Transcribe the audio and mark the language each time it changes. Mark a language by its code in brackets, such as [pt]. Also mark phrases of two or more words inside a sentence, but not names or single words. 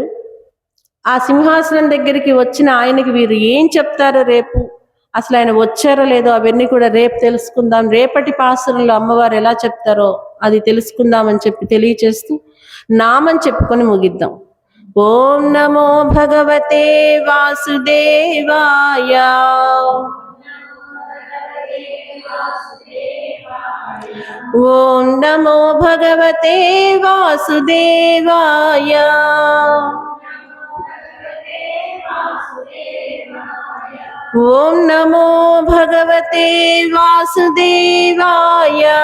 [te] ఆ సింహాసనం దగ్గరికి వచ్చిన ఆయనకి వీరు ఏం చెప్తారో రేపు, అసలు ఆయన వచ్చారో లేదో అవన్నీ కూడా రేపు తెలుసుకుందాం. రేపటి పాసురంలో అమ్మవారు ఎలా చెప్తారో అది తెలుసుకుందామని చెప్పి తెలియచేస్తూ నామం చెప్పుకొని ముగిద్దాం. [sa] ఓం నమో భగవతే వాసుదేవాయ. ఓం నమో భగవతే వాసుదేవాయ. ఓం నమో భగవతే వాసుదేవాయ.